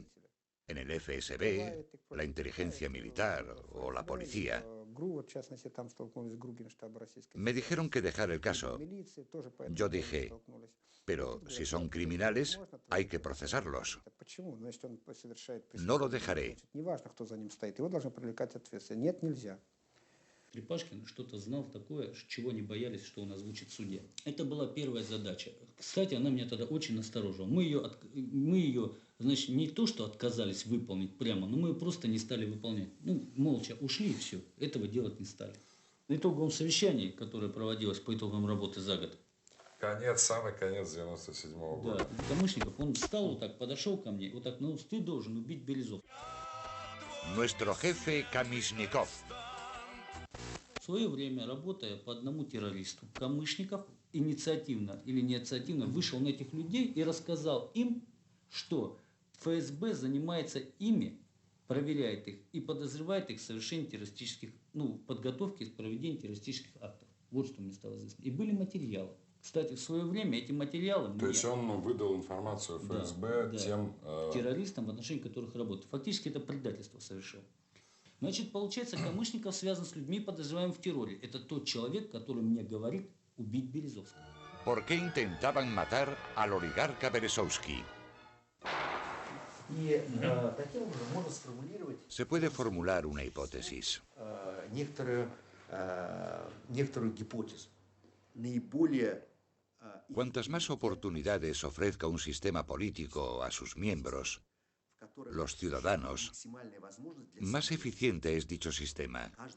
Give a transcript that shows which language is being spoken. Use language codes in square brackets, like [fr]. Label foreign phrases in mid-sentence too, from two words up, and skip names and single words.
[es] En el FSB, la inteligencia militar o la policía. Me dijeron que dejara el caso. Yo dije, pero si son criminales, hay que procesarlos. No lo dejaré. [ru] Трепашкин что-то знал такое, чего не боялись, что он озвучит в суде. Это была первая задача. Кстати, она меня тогда очень насторожила. Мы ее, значит, не то, что отказались выполнить прямо, но мы просто не стали выполнять. Молча ушли и все. Этого делать не стали. На итоговом совещании, которое проводилось по итогам работы за год. Самый конец 97-го года. Да, Камышников, он встал вот так, подошел ко мне, вот так, ты должен убить Березов. [es] Nuestro jefe Kamishnikov. [ru] В свое время, работая по одному террористу, Камышников инициативно или неинициативно вышел на этих людей и рассказал им, что ФСБ занимается ими, проверяет их и подозревает их в совершении террористических, подготовке и проведении террористических актов. Вот что мне стало известно. И были материалы. Кстати, в свое время эти материалы... То есть он выдал информацию ФСБ тем... террористам, в отношении которых работает. Фактически это предательство совершил. Значит, получается, Камышников связан с людьми, подозреваемыми в терроре. Это тот человек, который мне говорит убить Березовского. [es] ¿Por qué intentaban matar al oligarca Berezovsky? Se puede formular una hipótesis. Cuantas más oportunidades ofrezca un sistema político a sus miembros, los ciudadanos, más eficiente es dicho sistema.